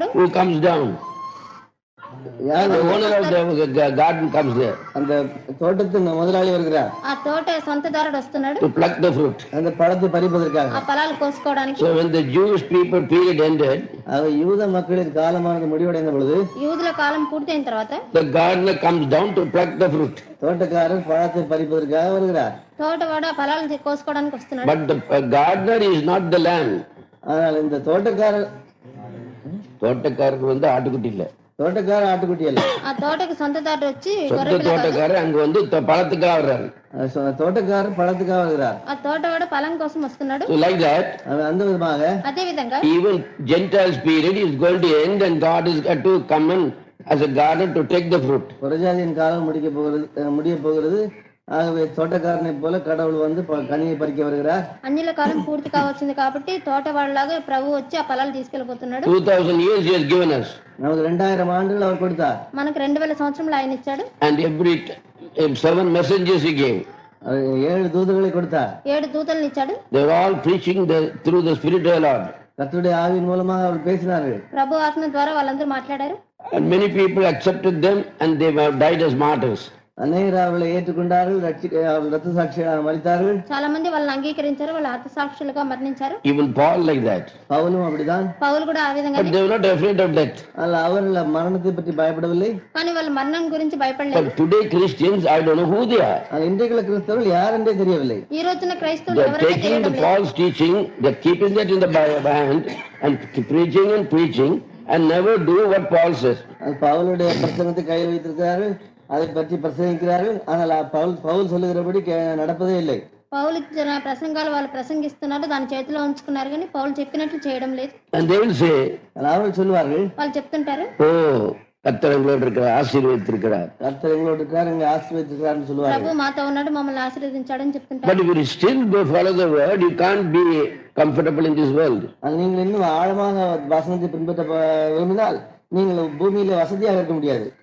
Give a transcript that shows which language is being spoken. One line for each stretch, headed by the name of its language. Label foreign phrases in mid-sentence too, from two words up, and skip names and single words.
English: who comes down? The owner of the garden comes there.
Tamil: அந்த தோட்டத்தின் முதலாளி வருகிறார்.
Telugu: ఆ తోట సొంతదారుడు వస్తున్నాడు
English: To pluck the fruit.
Tamil: அந்த பழத்தை பறிப்பதற்காக.
Telugu: ఆ ఫలాలు కోసుకోవడానికి.
English: So when the Jewish people period ended,
Tamil: யூத மக்களின் காலமானது முடிவடைந்த பொழுது
Telugu: యూదుల కాలం పూర్తయిన తర్వాత
English: the gardener comes down to pluck the fruit.
Tamil: தோட்டக்காரர் பழத்தை பறிப்பதற்காக வருகிறார்.
Telugu: తోటవాడు ఆ ఫలాలు కోసుకోవడానికి వస్తున్నాడు.
English: But the gardener is not the lamb.
Tamil: ஆனால் இந்த தோட்டக்காரர் தோட்டக்காரருக்கு ஆட்டுக்குட்டி இல்ல. தோட்டக்காரர் ஆட்டுக்குட்டி அல்ல.
Telugu: ఆ తోటకి సొంతదారుడు వచ్చి
Tamil: தோட்டக்காரர் அங்க பழத்துக்காக வர்றாரு. தோட்டக்காரர் பழத்துக்காக வருகிறார்.
Telugu: ఆ తోటవాడు ఫలం కోసం వస్తున్నాడు.
English: So like that,
Tamil: அந்த விதமாக
Telugu: అదే విధంగా
English: even Gentiles period is going to end and God is going to come in as a gardener to take the fruit.
Tamil: புறஜாதியின் காலம் முடிய போகிறது. ஆகவே தோட்டக்காரனை போல கடவுள் வந்து கனியை பறிக்க வருகிறார்.
Telugu: అన్యుల కాలం పూర్తి కావచ్చింది కాబట్టి తోటవాడిలాగా ప్రభు వచ్చి ఆ ఫలాలు తీసుకెళ్లిపోతున్నాడు.
English: 2000 years he has given us.
Tamil: நமக்கு 2000 ஆண்டுகள் அவர் கொடுத்தார்.
Telugu: మనకు 2000 సంవత్సరాలు ఆయన ఇచ్చాడు.
English: And every 7 messengers he gave.
Tamil: 7 தூதர்களை கொடுத்தார்.
Telugu: 7 దూతలను ఇచ్చాడు.
English: They were all preaching through the Spirit of the Lord.
Tamil: கர்த்தருடைய ஆவியின் மூலமாக அவர் பேசினார்கள்.
Telugu: ప్రభు ఆత్మ ద్వారా వాళ్ళందరూ మాట్లాడారు.
English: And many people accepted them and they have died as martyrs.
Tamil: அநேகர் அவர்களை ஏற்றுக்கொண்டார்கள், ரத்த சாட்சியாக மரித்தார்கள்.
Telugu: చాలా మంది వాళ్ళని అంగీకరించారు, వాళ్ళ హత సాక్షులుగా మరణించారు.
English: Even Paul like that.
Tamil: பவுலும் அப்படிதான்.
Telugu: పౌలు కూడా ఆ విధంగా.
English: But they were not afraid of death.
Tamil: அவர்கள் மரணத்தை பற்றி பயப்படவில்லை.
Telugu: కానీ వాళ్ళు మరణం గురించి భయపడలేదు.
English: But today Christians, I don't know who they are.
Tamil: இன்றைக்குள்ள கிறிஸ்தவர்கள் யார் என்றே தெரியவில்லை.
Telugu: ఈ రోజున క్రైస్తవులు
English: They are
Telugu: ఎవరైనా
English: taking the
Telugu: తెలియడం లేదు.
English: false teaching, they are keeping that in the hand and preaching and never do what Paul says.
Tamil: பவுலுடைய பிரசங்கத்தை கையில் வைத்திருக்கிறார்கள், அதை பற்றி பிரசங்கிக்கிறார்கள். ஆனால் பவுல் சொல்லுகிறபடி நடப்பதே இல்லை.
Telugu: పౌలు ఇచ్చిన ప్రసంగాలు వాళ్ళు ప్రసంగిస్తున్నారు, దాని చేతిలో ఉంచుకున్నారు, కానీ పౌలు చెప్పినట్లు చేయడం లేదు.
English: And they will say,
Tamil: அவர்கள் சொல்வார்கள்,
Telugu: వాళ్ళు చెప్తుంటారు,
Tamil: oh, கர்த்தர் எங்களோடு இருக்கிறார், ஆசீர்வதித்திருக்கிறார். கர்த்தர் எங்களோடு இருக்கார், எங்களை ஆசீர்வதித்திருக்காருன்னு சொல்லுவாரு.
Telugu: ప్రభు మాతో ఉన్నాడు, మమ్మల్ని ఆశీర్వదించాడని చెప్తుంటారు.
English: But if you still go follow the word, you can't be comfortable in this world.
Tamil: நீங்கள் இன்னும் ஆழமாக வசனத்தை பின்பற்ற விரும்பினால் நீங்கள் பூமியில வசதியாக இருக்க முடியாது.